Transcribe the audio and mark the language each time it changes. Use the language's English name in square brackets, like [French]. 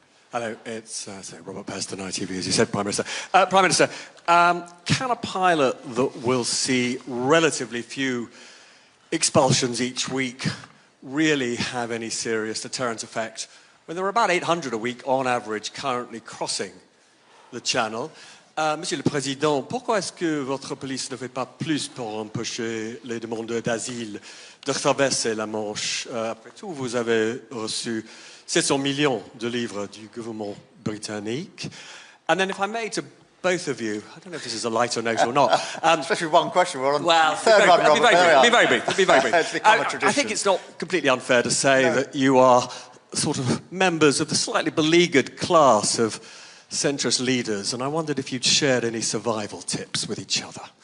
[English] Hello, it's Robert Peston, ITV, as you said, Prime Minister. Prime Minister, can a pilot that will see relatively few expulsions each week really have any serious deterrent effect when there are about 800 a week on average currently crossing the Channel? [French] Monsieur le Président, pourquoi est-ce que votre police ne fait pas plus pour empêcher les demandeurs d'asile de traverser la Manche? Après tout, vous avez reçu 700 millions de livres du gouvernement britannique. [English] And then if I may, to both of you, I don't know if this is a lighter note or not. Especially one question, we're on well, third one, Robert. Be very brief. It's become a tradition. I think it's not completely unfair to say that you are sort of members of the slightly beleaguered class of centrist leaders, and I wondered if you'd shared any survival tips with each other.